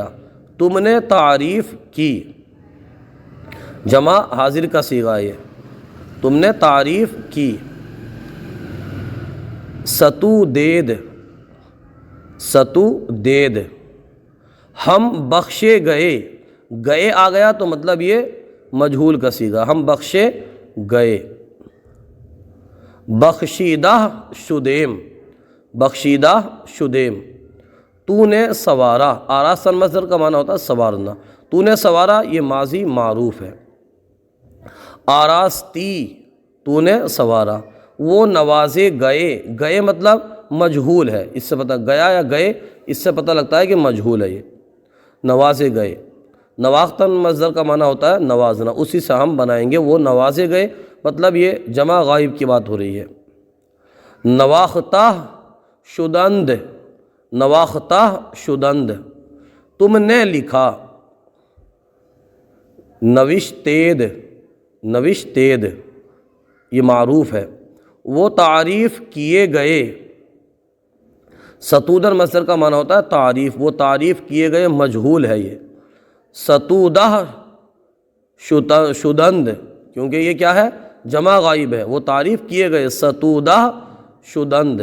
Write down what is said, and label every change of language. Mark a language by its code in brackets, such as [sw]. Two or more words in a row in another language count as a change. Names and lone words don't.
[ur] تم نے تعریف کی، جمع حاضر کا صیغہ یہ، تم نے تعریف کی۔ [fa] ستودید، ستودید، [ur] ہم بخشے گئے، گئے آ گیا تو مطلب یہ مجہول کا صیغہ، ہم بخشے گئے۔ [fa] بخشیدہ شدیم، بخشیدہ شدیم، [ur] تو نے سنوارا، آراستن مصدر کا معنی ہوتا ہے سنوارنا، تو نے سنوارا، یہ ماضی معروف ہے۔ آراستی، تو نے سنوارا، وہ نوازے گئے، گئے مطلب مجہول ہے، اس سے پتہ گیا یا گئے، اس سے پتہ لگتا ہے کہ مجہول ہے یہ، نوازے گئے۔ نواختن مصدر کا معنی ہوتا ہے نوازنا، اسی سے ہم بنائیں گے وہ نوازے گئے، مطلب یہ جمع غائب کی بات ہو رہی ہے۔ [fa] نواختہ شدند، نواختہ شدند، [ur] تم نے لکھا۔ [fa] نوشتید، نوشتید [ur] یہ معروف ہے۔ وہ تعریف کیے گئے، ستودن مصدر کا معنی ہوتا ہے تعریف، وہ تعریف کیے گئے مجہول ہے یہ، [fa] ستودہ شدند، [ur] کیونکہ یہ کیا ہے جمع غائب ہے، وہ تعریف کیے گئے [fa] ستودہ شدند۔